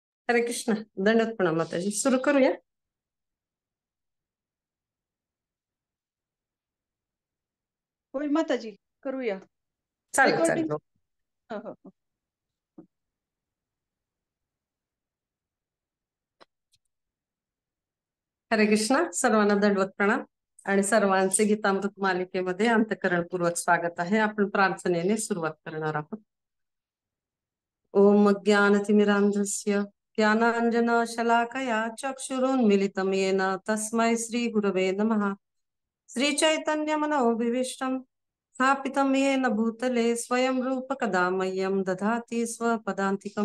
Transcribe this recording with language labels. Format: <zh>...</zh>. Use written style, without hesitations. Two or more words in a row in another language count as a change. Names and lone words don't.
<mr>हरे कृष्ण. दंडवत प्रणाम माताजी. सुरू करूया. होय माताजी, करूया. चालेल रेकॉर्डिंग. चालेल. हो हो हो. हरे कृष्ण. सर्वांना दंडवत प्रणाम आणि सर्वांचे गीतामृत मालिकेमध्ये अंतःकरणपूर्वक स्वागत आहे. आपण प्रार्थनेने सुरुवात करणार आहोत.</mr> <sa>ओम ज्ञानतिमिरान्धस्य ज्ञानाञ्जनशलाकया चक्षुरुन्मिलितं येन तस्मै श्रीगुरवे नमः. श्रीचैतन्यमनोभीष्टं स्थापितं येन भूतले स्वयं रूपकदा मह्यं ददाति स्वपदान्तिकं.</sa>